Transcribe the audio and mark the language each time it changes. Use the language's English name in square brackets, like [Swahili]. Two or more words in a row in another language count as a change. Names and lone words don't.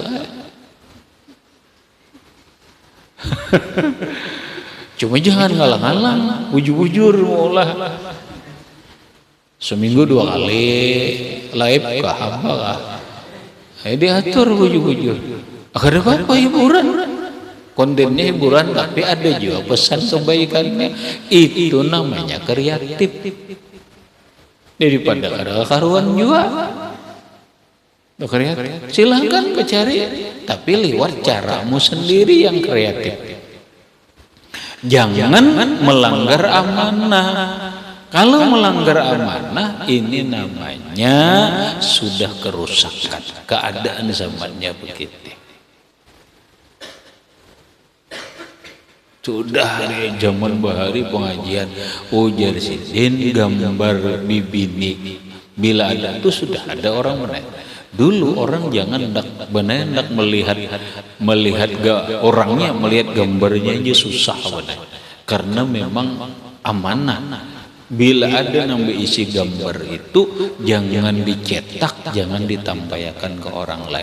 [Banjar] Cuma jangan ngalang-ngalang, bujur-bujur maulah. [Indonesian] Seminggu 2 kali live kah apa kah? [Banjar] Diatur bujur-bujur. Akhirnya apa hiburan? [Indonesian] Kontennya hiburan tapi ada juga pesan kebaikannya. Itu namanya kreatif. Daripada karuan juga. Kreatif. Silahkan cari, tapi lewat caramu sendiri yang kreatif. Jangan melanggar amanah. Kalau melanggar amanah, ini namanya sudah kerusakan. Keadaan zamannya begitu. [Banjar] Sudah dari zaman bahari pengajian ujar sidin gambar bibini. Bila ada itu sudah ada orang menanya. [Indonesian] Dulu orang jangan hendak melihat orangnya, melihat gambarnya aja susah benar. Karena memang amanah. Bila ada yang isi gambar itu jangan dicetak, jangan ditampaykan ke orang lain.